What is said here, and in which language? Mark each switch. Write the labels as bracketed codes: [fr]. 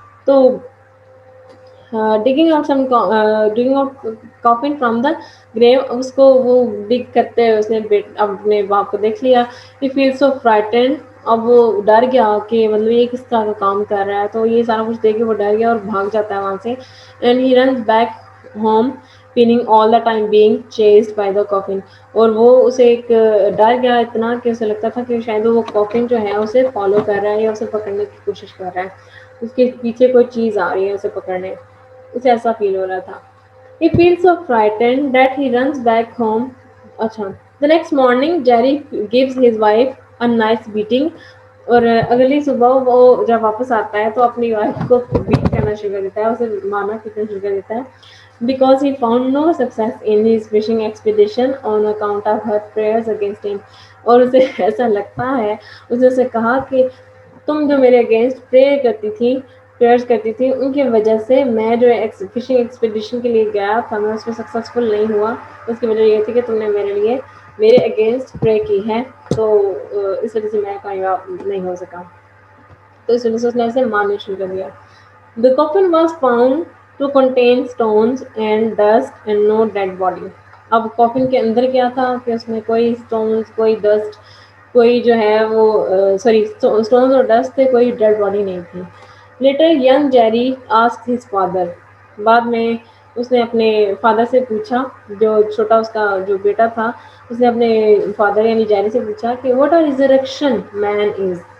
[ur] تو [en] digging out coffin from the grave, [ur] اس کو وہ ڈگ کرتے ہوئے اس نے اپنے باپ کو دیکھ لیا. [en] He feel so frightened. [ur] اب وہ ڈر گیا کہ مطلب یہ کس طرح کا کام کر رہا ہے. تو یہ سارا کچھ دیکھ کے وہ ڈر گیا اور بھاگ جاتا ہے وہاں سے. [en] And he runs back home feeling all the time being chased by the coffin. [ur] اور وہ اسے ایک ڈر گیا اتنا کہ اسے لگتا تھا کہ شاید وہ کافن جو ہے اسے فالو کر رہا ہے یا اسے پکڑنے کی کوشش کر رہا ہے، اس کے پیچھے کوئی چیز آ رہی ہے اسے پکڑنے. اسے ایسا فیل ہو رہا تھا. [en] He feels so frightened that he runs back home. [ur] اچھا. [en] The next morning, Jerry gives his wife a nice beating. [ur] اور اگلی صبح وہ جب واپس آتا ہے تو اپنی وائف کو بیٹ کرنا شروع کر دیتا ہے، اسے مارنا پیٹنا شروع کر دیتا ہے. [en] Because he found no success in his fishing expedition on account of her prayers against him. [ur] اور اسے ایسا لگتا ہے، اس نے اسے کہا کہ تم جو میرے اگینسٹ پریئرز کرتی تھی ان کی وجہ سے میں جو فشنگ ایکسپیڈیشن کے لیے گیا تھا میں اس میں سکسیسفل نہیں ہوا. اس کی وجہ یہ تھی کہ تم نے میرے اگینسٹ پرے کی ہے، تو اس وجہ سے میں کامیاب نہیں ہو سکا. تو اس وجہ سے اس نے اسے مارنا شروع کر دیا. [en] The coffin was found to contain stones and dust and no dead body. [ur] اب کافن کے اندر کیا تھا کہ اس میں کوئی stones، کوئی dust، کوئی جو ہے وہ stones اور dust تھے، کوئی ڈیڈ باڈی نہیں تھی. [en] Later young Jerry asked his father. [ur] بعد میں اس نے اپنے فادر سے پوچھا، جو چھوٹا اس کا جو بیٹا تھا اس نے اپنے فادر یعنی جیری سے پوچھا کہ [en] what a resurrection man is.